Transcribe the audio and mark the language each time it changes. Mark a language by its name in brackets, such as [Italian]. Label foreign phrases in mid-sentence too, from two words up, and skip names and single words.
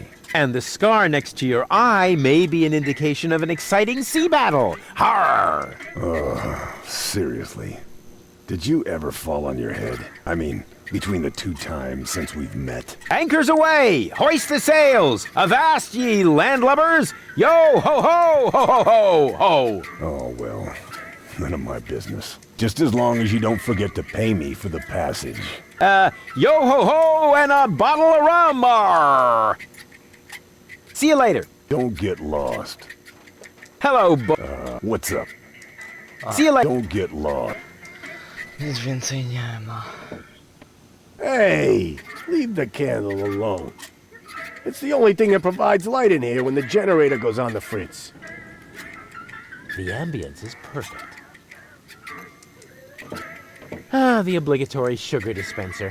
[English] And the scar next to your eye may be an indication of an exciting sea battle. Harr! Seriously. Did you ever fall on your head? I mean, between the 2 times since we've met. Anchors away! Hoist the sails! Avast ye landlubbers! Yo ho ho ho ho ho ho! Oh, well, none of my business. Just as long as you don't forget to pay me for the passage. Yo ho ho and a bottle of rum! Arr. See you later. Don't get lost. Hello, What's up? See you later. Don't get lost. [Polish] Nic więcej nie ma. [English] Hey, leave the candle alone. It's the only thing that provides light in here when the generator goes on the fritz. The ambience is perfect. Ah, the obligatory sugar dispenser.